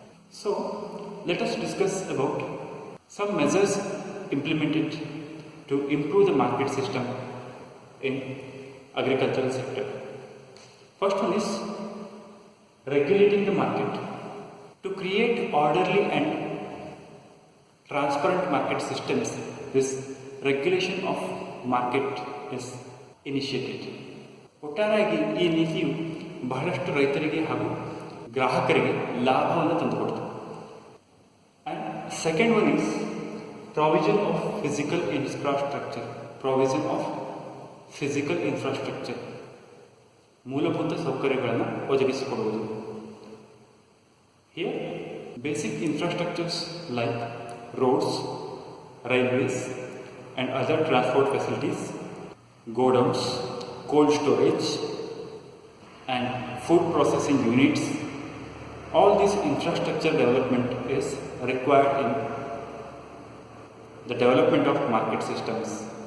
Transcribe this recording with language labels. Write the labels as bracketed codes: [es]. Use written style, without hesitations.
[en] So let us discuss about some measures implemented to improve the market system in agricultural sector. First one is regulating the market. To create orderly and transparent market systems, this regulation of market is initiated. [kn] ಒಟ್ಟಾರೆಯಾಗಿ ಈ ನೀತಿಯು ಬಹಳಷ್ಟು ರೈತರಿಗೆ ಹಾಗೂ ಗ್ರಾಹಕರಿಗೆ ಲಾಭವನ್ನು ತಂದುಕೊಡ್ತದೆ. [en] And second one is provision of physical infrastructure. Provision of physical infrastructure, [kn] ಮೂಲಭೂತ ಸೌಕರ್ಯಗಳನ್ನು ಒದಗಿಸಿಕೊಡುವುದು. [en] Here basic infrastructures like roads, railways and other transport facilities, godowns, cold storage, and food processing units. All this infrastructure development is required in the development of market systems.